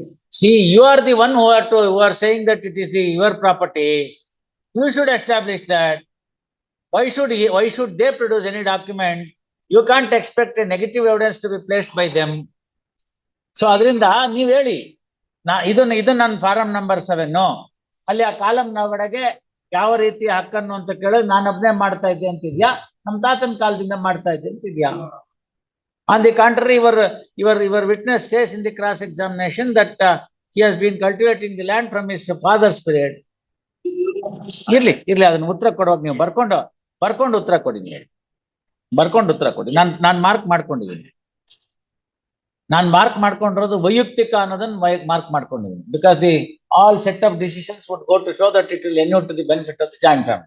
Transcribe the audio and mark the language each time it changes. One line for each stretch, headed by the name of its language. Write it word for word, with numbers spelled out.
English: See, you are the one who are to, who are saying that it is the your property. You should establish that. Why should he, why should they produce any document? You can't expect a negative evidence to be placed by them.
Kannada: So adrinda ನೀವು ಹೇಳಿ, ನಾ ಇದನ್ನ ಇದು ನನ್ನ form number seven ಅಲ್ಲಿ ಆ ಕಾಲಮ್ನ ಒಳಗೆ ಯಾವ ರೀತಿ ಹಕ್ಕನ್ನು ಅಂತ ಕೇಳಿದ್ರೆ ನಾನು ಒಬ್ಬನೇ ಮಾಡ್ತಾ ಇದ್ದೆ ಅಂತಿದ್ಯಾ, ನಮ್ಮ ತಾತನ ಕಾಲದಿಂದ ಮಾಡ್ತಾ ಇದ್ದೆ ಅಂತಿದ್ಯಾ?
English: On the contrary, your your your witness says in the cross examination that uh, he has been cultivating the land from his father's period.
Kannada: ಇರ್ಲಿ ಇರ್ಲಿ, ಅದನ್ನ ಉತ್ತರ ಕೊಡುವಾಗ ನೀವು ಬರ್ಕೊಂಡು ಬರ್ಕೊಂಡು ಉತ್ತರ ಕೊಡಿ. ನೀವು ಬರ್ಕೊಂಡು ಉತ್ತರ ಕೊಡಿ. ನಾನ್ ನಾನ್ ಮಾರ್ಕ್ ಮಾಡ್ಕೊಂಡಿದ್ದೀನಿ. ನಾನ್ ಮಾರ್ಕ್ ಮಾಡ್ಕೊಂಡಿರೋದು ವೈಯಕ್ತಿಕ ಅನ್ನೋದನ್ನ ಮಾರ್ಕ್ ಮಾಡ್ಕೊಂಡಿದ್ದೀನಿ.
English: Because the all set of decisions would go to show that it will enure to the benefit of the joint family.